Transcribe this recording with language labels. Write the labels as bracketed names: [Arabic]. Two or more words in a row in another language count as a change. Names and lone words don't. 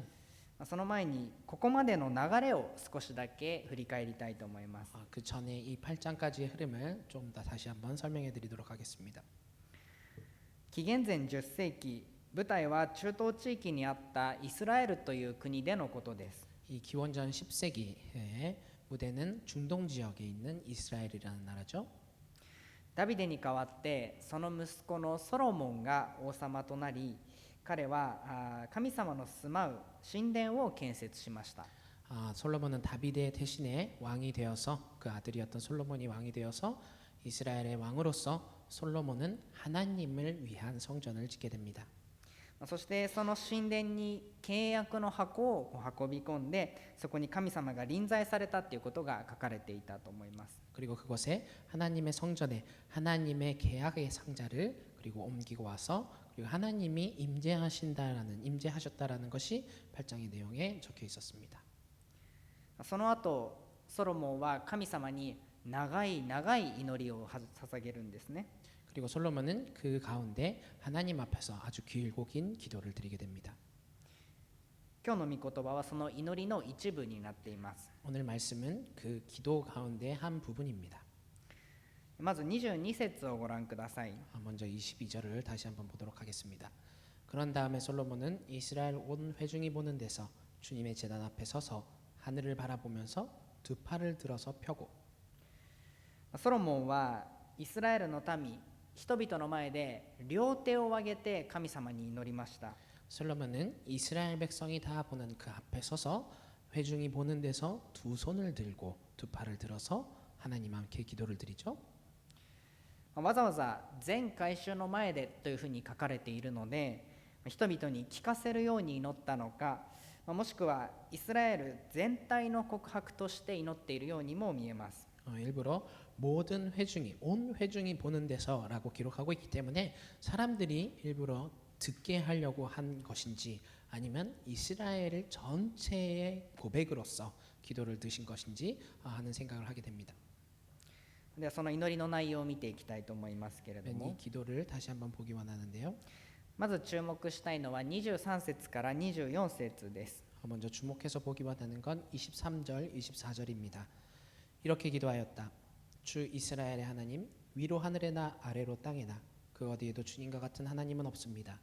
[Japanese] その前にここまでの流れを少しだけ振り返りたいと思います。 [Korean] 그 전에 이 8장까지의 흐름을 좀 더 다시 한번 설명해 드리도록 하겠습니다. [Japanese] 紀元前10世紀、舞台は中東地域にあったイスラエルという国でのことです。 [Korean] 이 기원전 10세기의 무대는 중동 지역에 있는 이스라엘이라는 나라죠. [Japanese] ダビデに代わってその息子のソロモンが王様となり、彼は神様の住まう神殿を建設しました。 [Korean] 솔로몬은 다비드의 대신에 왕이 되어서 그 아들이었던 솔로몬이 왕이 되어서 이스라엘의 왕으로서 솔로몬은 하나님을 위한 성전을 짓게 됩니다. [Japanese] そしてその神殿に契約の箱を運び込んで、そこに神様が臨在されたということが書かれていたと思います。 [Korean] 그리고 그곳에 하나님의 성전에 하나님의 계약의 상자를 그리고 옮기고 와서 그리고 하나님이 임재하셨다라는 것이 8장의 내용에 적혀 있었습니다. [Japanese] その後ソロモンは神様に長い長い祈りを捧げるんですね。 [Korean] 그리고 솔로몬은 그 가운데 하나님 앞에서 아주 길고 긴 기도를 드리게 됩니다. [Japanese] 今日の御言葉はその祈りの一部になっています。 [Korean] 오늘 말씀은 그 기도 가운데 한 부분입니다. [Japanese] まず22節をご覧ください。 [Korean] 먼저 22절을 다시 한번 보도록 하겠습니다. 그런 다음에 솔로몬은 이스라엘 온 회중이 보는 데서 주님의 제단 앞에 서서 하늘을 바라보면서 두 팔을 들어서 펴고 [Japanese] ソロモンはイスラエルの民人々の前で両手を上げて神様に祈りました。 [Korean] 솔로몬은 이스라엘 백성이 다 보는 그 앞에 서서 회중이 보는 데서 두 손을 들고 두 팔을 들어서 하나님 함께 기도를 드리죠. [Japanese] わざわざ全改宗の前でというふうに書かれているので、人々に聞かせるように祈ったのか、もしくはイスラエル全体の告白として祈っているようにも見えます。 [Korean] 일부러 모든 회중이 온 회중이 보는 데서라고 기록하고 있기 때문에 사람들이 일부러 듣게 하려고 한 것인지 아니면 이스라엘 전체의 고백으로서 기도를 드신 것인지 하는 생각을 하게 됩니다. [Japanese] ではその祈りの内容を見ていきたいと思いますけれど [Korean] 이 [Japanese] も、 [Korean] 기도를 다시 한번 보기 원하는데요. [Japanese] まず注目したいのは23節から24節です。 [Korean] 먼저 주목해서 보기 원하는 건 23절, 24절입니다. 이렇게 기도하였다. 주 이스라엘의 하나님, 위로 하늘에나 아래로 땅에나 그 어디에도 주님과 같은 하나님은 없습니다.